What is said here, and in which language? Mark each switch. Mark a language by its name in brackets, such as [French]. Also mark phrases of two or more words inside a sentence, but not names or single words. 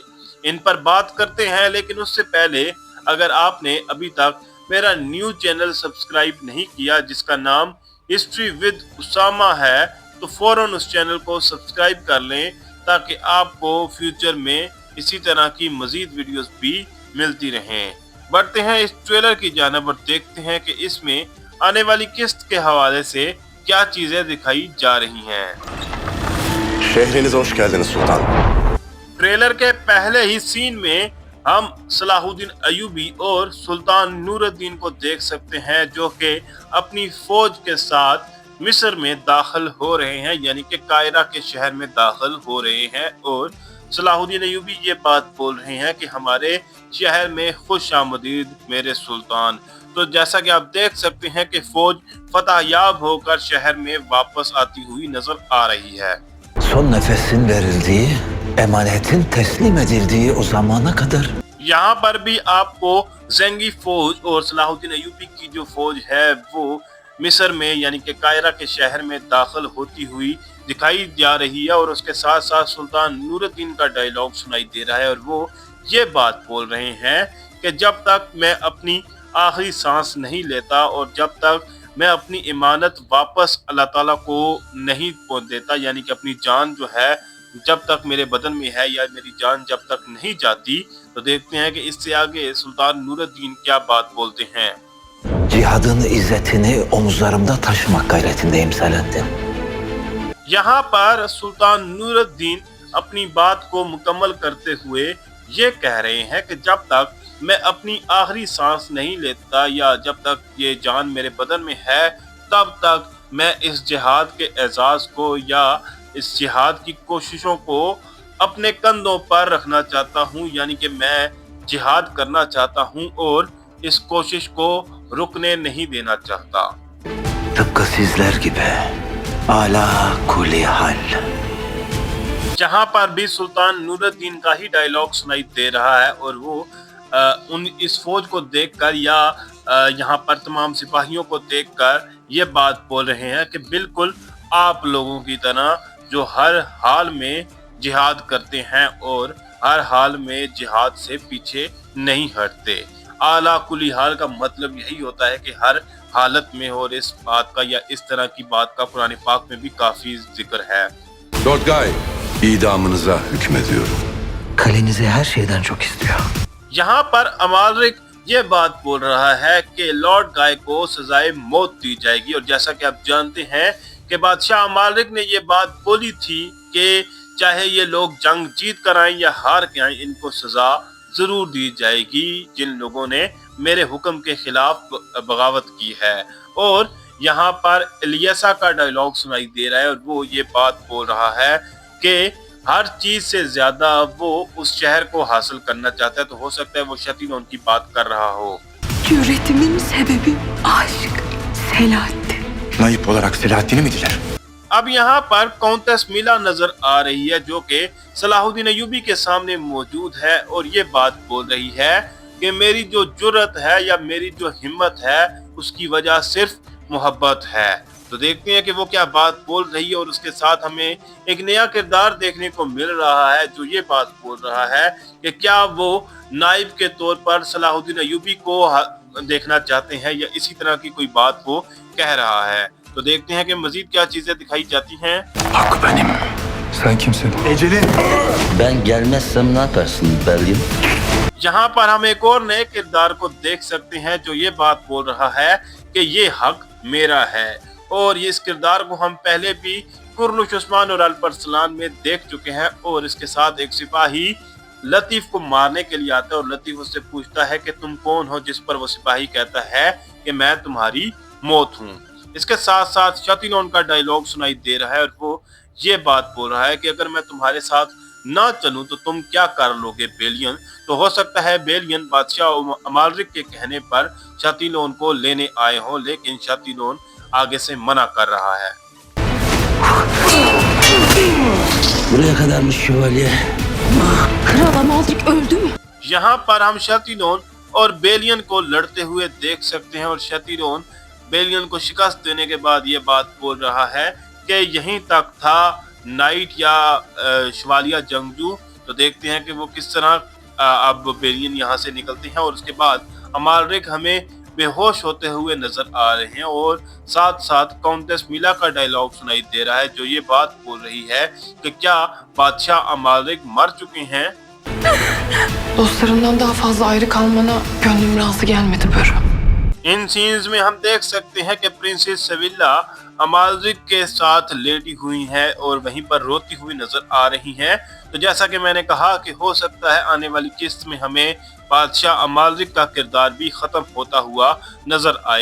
[Urdu] ان پر بات کرتے ہیں، لیکن اس سے پہلے اگر آپ نے ابھی تک میرا [English] new channel [Urdu] سبسکرائب نہیں کیا جس کا نام ہسٹری ود اسامہ ہے، تو فوراً اس چینل کو سبسکرائب کر لیں تاکہ آپ کو فیوچر میں اسی طرح کی مزید ویڈیوز بھی ملتی رہیں. بڑھتے ہیں اس ٹریلر کی جانب اور دیکھتے ہیں کہ اس میں آنے والی قسط کے حوالے سے کیا چیزیں دکھائی جا رہی ہیں. [Turkish] Şehrinize hoş geldiniz sultan. [Urdu] ٹریلر کے پہلے ہی سین میں ہم صلاح الدین ایوبی اور سلطان نور الدین کو دیکھ سکتے ہیں جو کہ اپنی فوج کے ساتھ مصر میں داخل ہو رہے ہیں، یعنی کہ قاہرہ کے شہر میں داخل ہو رہے ہیں اور صلاح الدین ایوبی یہ بات بول رہے ہیں کہ ہمارے شہر میں خوش آمدید میرے سلطان. تو جیسا کہ آپ دیکھ سکتے ہیں کہ فوج فتح یاب ہو کر شہر میں واپس آتی ہوئی نظر آ رہی ہے. [Turkish] Son nefesin verildiği, emanetin teslim edildiği o zamana kadar. [Urdu] یہاں پر بھی آپ کو زنگی فوج اور صلاح الدین ایوبی کی جو فوج ہے وہ مصر میں یعنی کہ قاہرہ کے شہر میں داخل ہوتی ہوئی دکھائی جا رہی ہے اور اس کے ساتھ ساتھ سلطان نور الدین کا ڈائیلاگ سنائی دے رہا ہے اور وہ یہ بات بول رہے ہیں کہ جب تک میں اپنی آخری سانس نہیں لیتا اور جب تک میں اپنی امانت واپس اللہ تعالیٰ کو نہیں پہنچا دیتا، یعنی کہ اپنی جان جو ہے جب تک میرے بدن میں ہے یا میری جان جب تک نہیں جاتی، تو دیکھتے ہیں کہ اس سے آگے سلطان نور الدین کیا بات بولتے ہیں. [Turkish] Cihadın izzetini omuzlarımda taşımak gayretindeyim Selahaddin. [Urdu] یہاں پر سلطان نور الدین اپنی بات کو مکمل کرتے ہوئے یہ کہہ رہے ہیں کہ جب تک میں اپنی آخری سانس نہیں لیتا یا جب تک یہ جان میرے بدن میں ہے، تب تک میں اس جہاد کے اعزاز کو یا اس جہاد کی کوششوں کو اپنے کندھوں پر رکھنا چاہتا ہوں، یعنی کہ میں جہاد کرنا چاہتا ہوں اور اس کوشش کو رکنے نہیں دینا چاہتا. [Turkish] Tıpkı sizler gibi. [Arabic] على كل حال. [Urdu] جہاں پر بھی سلطان نور الدین کا ہی ڈائیلاگ سنائی دے رہا ہے اور وہ اس فوج کو دیکھ کر یا یہاں پر تمام سپاہیوں کو دیکھ کر یہ بات بول رہے ہیں کہ بالکل آپ لوگوں کی طرح جو ہر حال میں جہاد کرتے ہیں اور ہر حال میں جہاد سے پیچھے نہیں ہٹتے. [Arabic] على كل حال [Urdu] کا مطلب یہی ہوتا ہے کہ ہر حالت میں، اور اس بات کا یا اس طرح کی بات کا قرآن پاک میں بھی کافی ذکر ہے. [Turkish] Lordgay, idamınıza hükmediyorum. Kalenizi her şeyden çok istiyor. [Urdu] یہاں پر امالرک یہ بات بول رہا ہے کہ لارڈ گائے کو سزائے موت دی جائے گی اور جیسا کہ آپ جانتے ہیں کہ بادشاہ امالرک نے یہ بات بولی تھی کہ چاہے یہ لوگ جنگ جیت کر آئیں یا ہار کے آئیں، ان کو سزا ضرور دی جائے گی جن لوگوں نے میرے حکم کے خلاف بغاوت کی ہے. اور یہاں پر الیاسہ کا ڈائیلاگ سنائی دے رہا ہے اور وہ یہ بات بول رہا ہے کہ ہر چیز سے زیادہ وہ اس شہر کو حاصل کرنا چاہتا ہے، تو ہو سکتا ہے وہ شاتیون ان کی بات کر رہا ہو. [Turkish] Cüretimin sebebi aşk, Selahattin. Naip olarak Selahattin'i mi diler? [Urdu] اب یہاں پر کاؤنٹیس ملا نظر آ رہی ہے جو کہ صلاح الدین ایوبی کے سامنے موجود ہے اور یہ بات بول رہی ہے کہ میری جو جرأت ہے یا میری جو ہمت ہے اس کی وجہ صرف محبت ہے. تو دیکھتے ہیں کہ وہ کیا بات بول رہی ہے اور اس کے ساتھ ہمیں ایک نیا کردار دیکھنے کو مل رہا ہے جو یہ بات بول رہا ہے کہ کیا وہ نائب کے طور پر صلاح الدین ایوبی کو دیکھنا چاہتے ہیں یا اسی طرح کی کوئی بات وہ کہہ رہا ہے. تو دیکھتے ہیں کہ مزید کیا چیزیں دکھائی جاتی ہیں. [Turkish] Hak benim, Sen kimsin? Ben gelmezsem ne yaparsın Berlin? [Urdu] یہاں پر ہم ایک اور نئے کردار کو دیکھ سکتے ہیں جو یہ بات بول رہا ہے کہ یہ حق میرا ہے، اور یہ اس کردار کو ہم پہلے بھی کرولش عثمان اور الپ ارسلان میں دیکھ چکے ہیں. اور اس کے ساتھ ایک سپاہی لطیف کو مارنے کے لیے آتا ہے اور لطیف اس سے پوچھتا ہے کہ تم کون ہو، جس پر وہ سپاہی کہتا ہے کہ میں تمہاری موت ہوں. اس کے ساتھ ساتھ شاتیون کا ڈائیلاگ سنائی دے رہا ہے اور وہ یہ بات بول رہا ہے کہ اگر میں تمہارے ساتھ نہ چلوں تو تم کیا کر لو گے بیلیان. تو ہو سکتا ہے بیلیان بادشاہ امالرک کے کہنے پر شاتیون کو لینے آئے ہوں، لیکن شاتیون آگے سے منع کر رہا ہے. [Turkish] Buraya kadarmış şövalye. Kral Amalrik öldü mü? [Urdu] یہاں پر ہم شاتیون اور بیلیان کو لڑتے ہوئے دیکھ سکتے ہیں اور شاتیون بیلیان کو شکست دینے کے بعد یہ بات بول رہا ہے کہ یہیں تک تھا نائٹ یا شوالیہ جنگجو. تو دیکھتے ہیں کہ وہ کس طرح اب بیلیان یہاں سے نکلتے ہیں اور اس کے بعد امالرک ہمیں بے ہوش ہوتے ہوئے نظر آ رہے ہیں اور ساتھ ساتھ کاؤنٹیس ملا کا ڈائیلاگ سنائی دے رہا ہے جو یہ بات بول رہی ہے کہ کیا بادشاہ امالرک مر چکے ہیں. [Turkish] Dostlarından daha fazla ayrı kalmana gönlüm razı gelmedi Börü. [Urdu] ان سینز میں ہم دیکھ سکتے ہیں کہ پرنسس سبیلا امالرک کے ساتھ لیٹی ہوئی ہیں اور وہیں پر روتی ہوئی نظر آ رہی ہیں. تو جیسا کہ میں نے کہا کہ ہو سکتا ہے آنے والی قسط میں ہمیں بادشاہ امالرک کا کردار بھی ختم ہوتا ہوا نظر آئے.